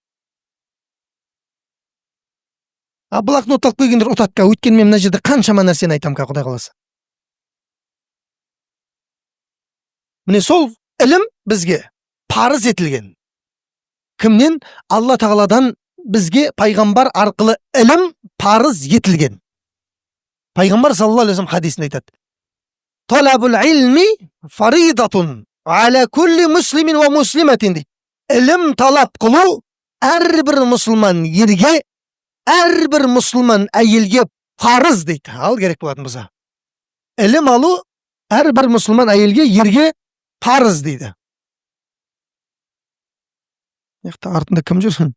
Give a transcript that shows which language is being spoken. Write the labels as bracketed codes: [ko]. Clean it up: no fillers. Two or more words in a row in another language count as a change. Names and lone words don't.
[kk] Блокнот алып келгендер ұтатқа, өткен мен мына жерде қаншама нәрсені айтам қа, Құдай қаласа. Міне сол ілім бізге парыз етілген. Кімнен? Алла Тағаладан бізге пайғамбар арқылы ілім парыз етілген. Пайғамбар [ar] صلى الله عليه وسلم [kk] хадисінде айтады. [ar] طلب العلم فريضة على كل مسلمين ومسلمات [kk] дейді. Ілім талап қылу әрбір мұсылман ерге, әрбір мұсылман әйелге парыз дейді. Ал керек болатын болса. Ілім алу әрбір мұсылман әйелге, ерге парыз дейді. Артында кім жүрсін?